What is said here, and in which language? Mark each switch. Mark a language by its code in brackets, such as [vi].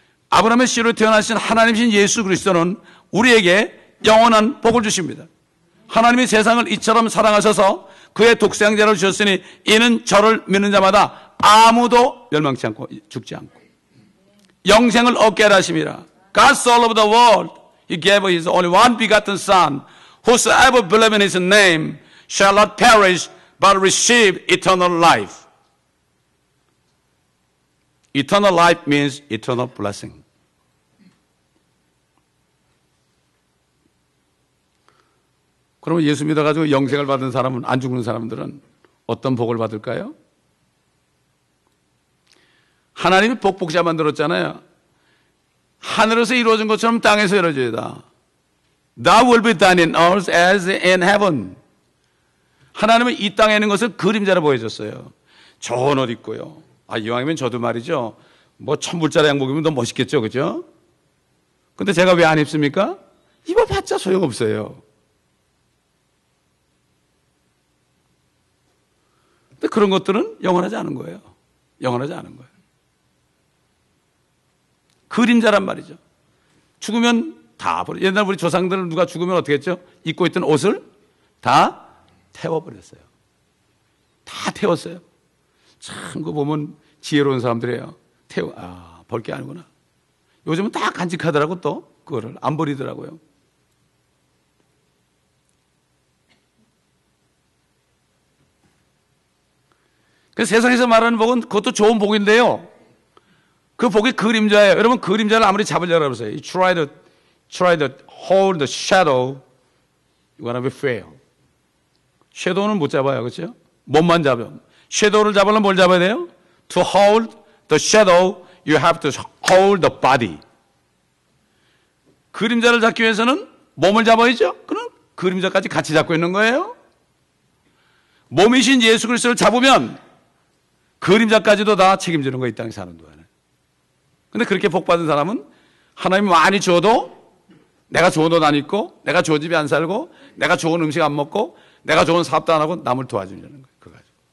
[ko] 아브라함의 씨로 태어나신 하나님이신 예수 그리스도는 우리에게 영원한 복을 주십니다. 하나님이 세상을 이처럼 사랑하셔서 그의 독생자를 주셨으니 이는 저를 믿는 자마다 아무도 멸망치 않고 죽지 않고 영생을 얻게 하라 하심이라. [en] God so loved the world, He gave His only one begotten Son, whosoever believe in His name shall not perish but receive eternal life. Eternal life means eternal blessing. [ko] 그러면 예수 믿어가지고 영생을 받은 사람은, 안 죽는 사람들은 어떤 복을 받을까요? 하나님이 복복자 만들었잖아요. 하늘에서 이루어진 것처럼 땅에서 이루어져야. [en] That will be done in earth as in heaven. [ko] 하나님은 이 땅에 있는 것을 그림자로 보여줬어요. 좋은 옷 입고요. 이왕이면 저도 말이죠. 뭐 1000불짜리 양복 입으면 더 멋있겠죠. 그죠? 근데 제가 왜 안 입습니까? 입어봤자 소용없어요. 근데 그런 것들은 영원하지 않은 거예요. 영원하지 않은 거예요. 그림자란 말이죠. 죽으면 다 버려. 옛날 우리 조상들은 누가 죽으면 어떻게 했죠? 입고 있던 옷을 다 태워버렸어요. 다 태웠어요. 참, 그거 보면 지혜로운 사람들이에요. 벌 게 아니구나. 요즘은 다 간직하더라고 또. 그거를 안 버리더라고요. 그 세상에서 말하는 복은 그것도 좋은 복인데요. 그 복이 그림자예요. 여러분 그림자를 아무리 잡으려고 해보세요. [en] You try to hold the shadow, you're gonna be fail. [ko] 섀도우는 못 잡아요. 그렇죠? 몸만 잡아요. 섀도우를 잡으려면 뭘 잡아야 돼요? [en] To hold the shadow, you have to hold the body. [ko] 그림자를 잡기 위해서는 몸을 잡아야죠. 그럼 그림자까지 같이 잡고 있는 거예요. 몸이신 예수 그리스도를 잡으면 그림자까지도 다 책임지는 거예요. 이 땅에 사는 동안에. 근데 그렇게 복받은 사람은 하나님이 많이 줘도 내가 좋은 옷 안 입고, 내가 좋은 집에 안 살고, 내가 좋은 음식 안 먹고, 내가 좋은 사업도 안 하고 남을 도와주려는 거예요. 그거 가지고.